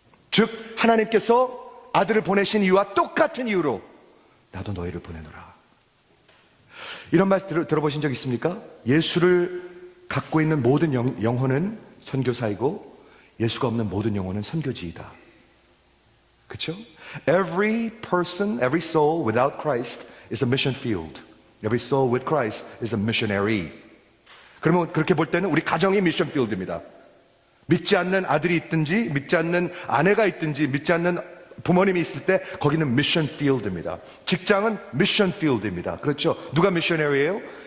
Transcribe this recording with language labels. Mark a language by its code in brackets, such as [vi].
[ko] 즉 하나님께서 아들을 보내신 이유와 똑같은 이유로 나도 너희를 보내노라. 이런 말 들어보신 적 있습니까? 예수를 갖고 있는 모든 영혼은 선교사이고 예수가 없는 모든 영혼은 선교지이다. 그렇죠? [en] Every person, every soul without Christ is a mission field. Every soul with Christ is a missionary. [ko] 그러면 그렇게 볼 때는 우리 가정이 미션 필드입니다. 믿지 않는 아들이 있든지 믿지 않는 아내가 있든지 믿지 않는 부모님이 있을 때 거기는 미션 필드입니다. 직장은 미션 필드입니다. 그렇죠? 누가 미셔너리예요?